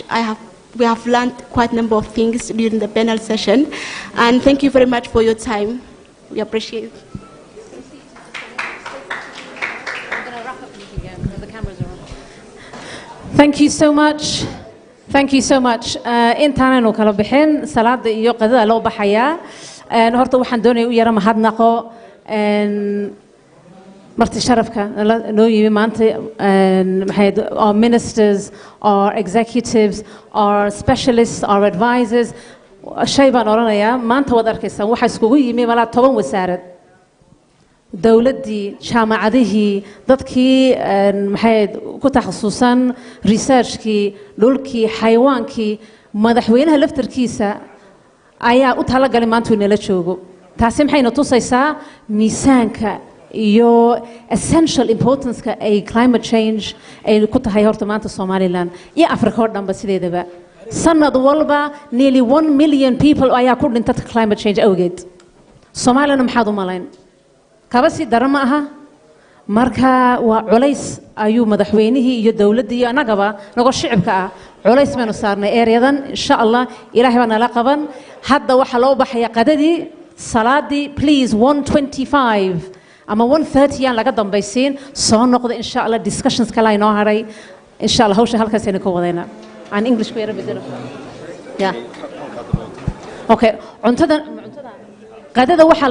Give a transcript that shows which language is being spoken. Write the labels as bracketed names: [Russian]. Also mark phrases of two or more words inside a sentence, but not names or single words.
[English] We have learned quite a number of things during the panel session. And thank you very much for your time. We appreciate it. Thank you so much. Thank you so much. [Somali] Intaanaynu kala bixin salaada iyo qadada loo baxayaa. Horta waxaan doonayaa u yara mahadnaqo marti sharafka noo yimi maanta [English] our ministers, our executives, our specialists, our advisors. [Somali] Shay baan oranayaa maanta wad arkaysaan waxa iskugu yimi malaa 10 wasaarad. dawladdii jaamacadihii dadkii ku takhasusan researchkii dhulkii xayawaankii madaxweynaha laftarkiisa ayaa u talagalay maanta inala joogo taasi maxayna tusaysaa miisaanka iyo [English] essential importance-ka [Somali] ay [English] climate change [Somali] ay ku tahay horta maanta Somaliland iyo Afrika oo dhanba sideedaba sanad walba [English] nearly 1 million people [Somali] ayaa ku dhintay [English] climate change [Somali] awgeed Somaliland maxaad u malayn kabasi darama aha marka waa culays ayuu madaxweynihii iyo dawladdii iyo anagaba nago shicibka ah culays baynu saarnay ereyadan [Arabic] insha Allah [Somali] ilaahay baa nala qaban hadda waxa loo baxaya qadadii salaadii please 125 ama 130 aan laga dambaysiin soo noqdo [Arabic] insha Allah [Somali] discussions kala inoo haray [Arabic] insha Allah [Somali] hawsha halkaas aynu ka wadayna aan English ku yara bedelo [English] yeah okay [Somali] cuntada qadada waxa